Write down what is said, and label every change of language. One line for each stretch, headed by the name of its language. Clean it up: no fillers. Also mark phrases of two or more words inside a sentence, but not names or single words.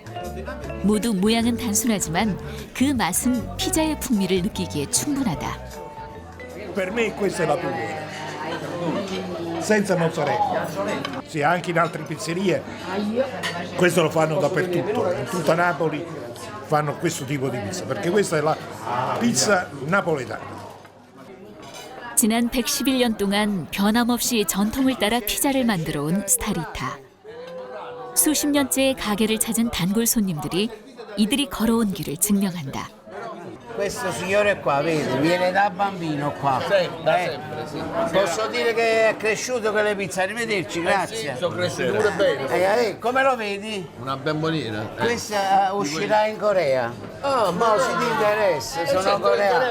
Korean: 모두 모양은 단순하지만 그 맛은 피자의 풍미를 느끼기에 충분하다.
Italian: Per me questa è la più buona, senza mozzarella. Sì, anche in altre pizzerie questo lo fanno dappertutto, in tutta Napoli fanno questo tipo di pizza, perché questa è la pizza napoletana.
Korean: 지난 111년 동안 변함없이 전통을 따라 피자를 만들어 온 스타리타. 수십 년째 가게를 찾은 단골 손님들이 이들이 걸어온 길을 증명한다.
Italian: Questo signore qua, vedi, viene da bambino qua. Da sempre, sì. Posso dire che è cresciuto con le pizze, arrivederci, grazie. Sono cresciuti pure bene. Come lo vedi? Una bambonina. Questa uscirà in Corea. Oh, ma se ti interessa, sono coreano.